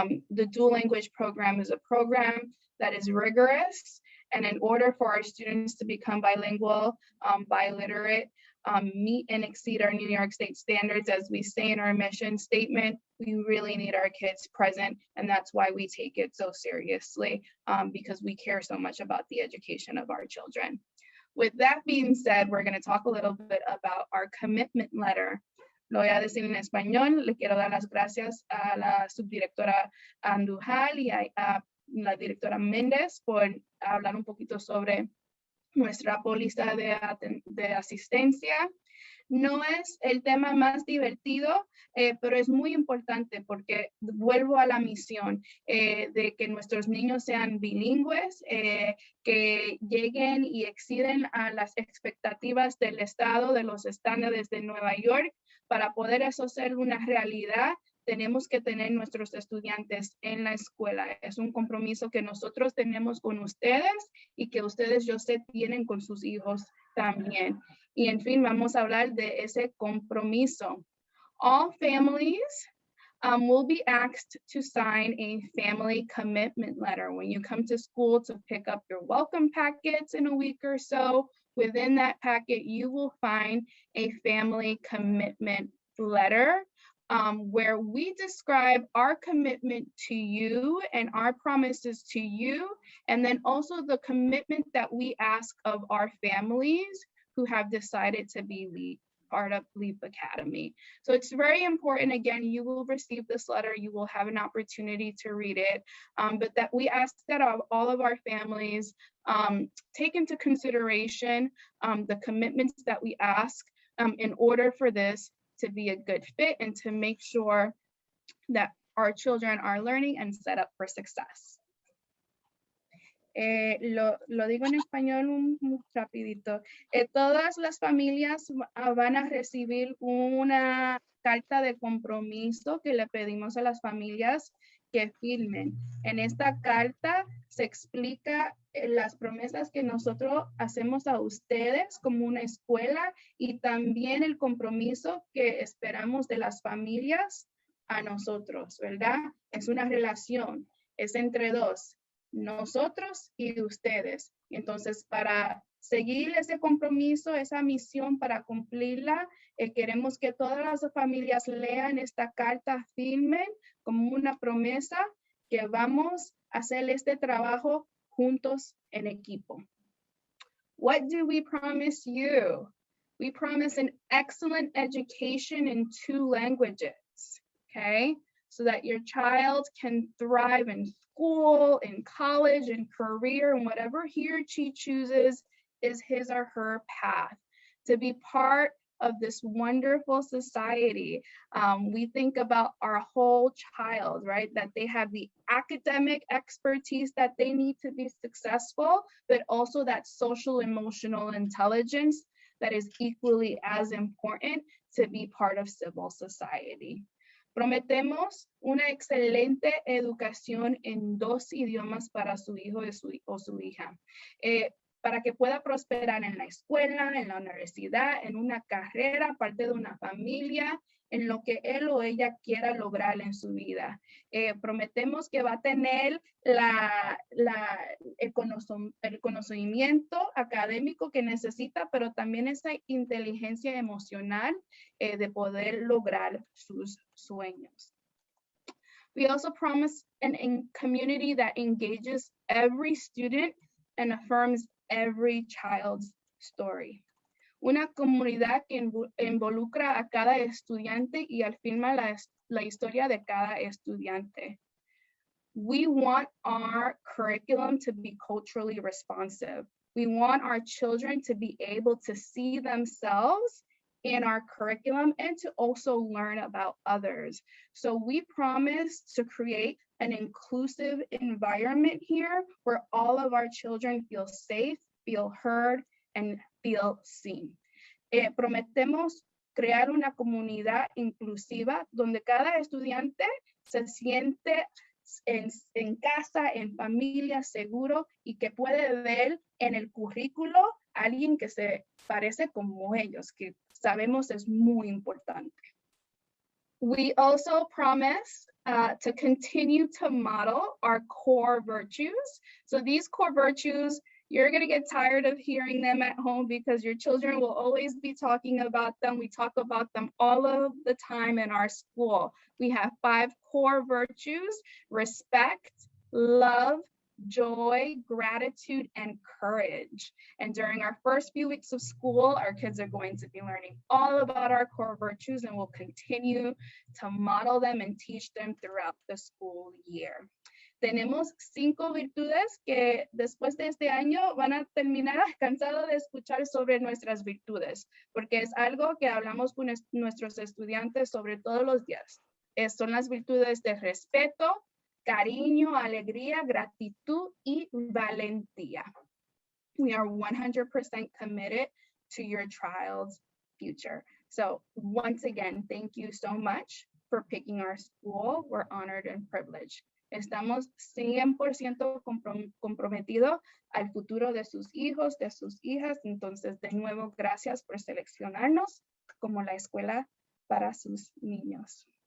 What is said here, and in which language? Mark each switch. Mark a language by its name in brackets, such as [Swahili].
[English] The dual language program is a program that is rigorous, and in order for our students to become bilingual, biliterate, meet and exceed our New York State standards, as we say in our mission statement, we really need our kids present, and that's why we take it so seriously, because we care so much about the education of our children. With that being said, we're going to talk a little bit about our commitment letter. [Spanish] Lo voy a decir en español. Le quiero dar las gracias a la subdirectora Andujal y a la directora Méndez por hablar un poquito sobre nuestra póliza de asistencia. No es el tema más divertido, pero es muy importante porque vuelvo a la misión de que nuestros niños sean bilingües, que lleguen y exceden a las expectativas del Estado, de los estándares de Nueva York. Para poder eso ser una realidad, tenemos que tener nuestros estudiantes en la escuela. Es un compromiso que nosotros tenemos con ustedes y que ustedes, yo sé, tienen con sus hijos también. Y en fin, vamos a hablar de ese compromiso. [English] All families will be asked to sign a family commitment letter when you come to school to pick up your welcome packets in a week or so. Within that packet, you will find a family commitment letter where we describe our commitment to you and our promises to you, and then also the commitment that we ask of our families who have decided to be part of LEEP Academy. So it's very important. Again, you will receive this letter. You will have an opportunity to read it, but that we ask that all of our families take into consideration the commitments that we ask in order for this to be a good fit and to make sure that our children are learning and set up for success. [Spanish] Lo digo en español muy rapidito. Todas las familias van a recibir una carta de compromiso que le pedimos a las familias que firmen. En esta carta se explica las promesas que nosotros hacemos a ustedes como una escuela y también el compromiso que esperamos de las familias a nosotros, ¿verdad? Es una relación, es entre dos, nosotros y ustedes. Entonces, para seguir ese compromiso, esa misión, para cumplirla, queremos que todas las familias lean esta carta, firmen como una promesa que vamos a hacer este trabajo juntos en equipo. [English] What do we promise you? We promise an excellent education in 2 languages, okay? So that your child can thrive in school, in college, in career, and whatever he or she chooses is his or her path. To be part of this wonderful society, we think about our whole child, right? That they have the academic expertise that they need to be successful, but also that social emotional intelligence that is equally as important to be part of civil society. [Spanish] Prometemos una excelente educación en 2 idiomas para su hijo o su hija, para que pueda prosperar en la escuela, en la universidad, en una carrera, parte de una familia, en lo que él o ella quiera lograr en su vida. Prometemos que va a tener el conocimiento académico que necesita, pero también esa inteligencia emocional de poder lograr sus sueños. [English] We also promise a community that engages every student and affirms every child's story. [Spanish] Una comunidad que involucra a cada estudiante y afirma la historia de cada estudiante. [English] We want our curriculum to be culturally responsive. We want our children to be able to see themselves in our curriculum and to also learn about others. So we promise to create an inclusive environment here where all of our children feel safe, feel heard, and feel seen. [Spanish] Prometemos crear una comunidad inclusiva donde cada estudiante se siente en casa, en familia, seguro y que puede ver en el currículo a alguien que se parece como ellos, que sabemos es muy importante. [English] We also promise to continue to model our core virtues. So these core virtues, you're going to get tired of hearing them at home because your children will always be talking about them. We talk about them all of the time in our school. We have 5 core virtues: respect, love, joy, gratitude, and courage. And during our first few weeks of school, our kids are going to be learning all about our core virtues, and we'll continue to model them and teach them throughout the school year. [Spanish] tenemos 5 virtudes que después de este año van a terminar cansados de escuchar sobre nuestras virtudes, porque es algo que hablamos con nuestros estudiantes sobre todos los días. Son las virtudes de respeto, cariño, alegría, gratitud y valentía. [English] We are 100% committed to your child's future. So once again, thank you so much for picking our school. We're honored and privileged. [Spanish] Estamos 100% comprometidos al futuro de sus hijos, de sus hijas. Entonces, de nuevo, gracias por seleccionarnos como la escuela para sus niños.